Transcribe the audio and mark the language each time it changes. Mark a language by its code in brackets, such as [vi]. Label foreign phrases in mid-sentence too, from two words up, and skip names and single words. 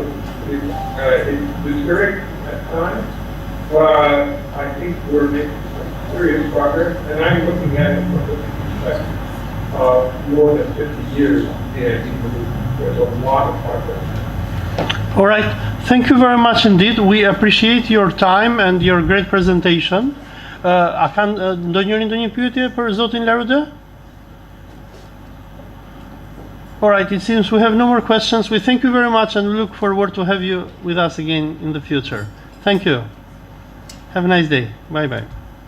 [en] It's discouraging at times, but I think we're making some serious progress, and I'm looking at it from the perspective of more than 50 years, and there's a lot of progress. All right. Thank you very much indeed. We appreciate your time and your great presentation. [sq] Do njëri ndonjë pyetje për zotin Larude? [en] All right, it seems we have no more questions. We thank you very much and we look forward to have you with us again in the future. Thank you. Have a nice day. Bye-bye.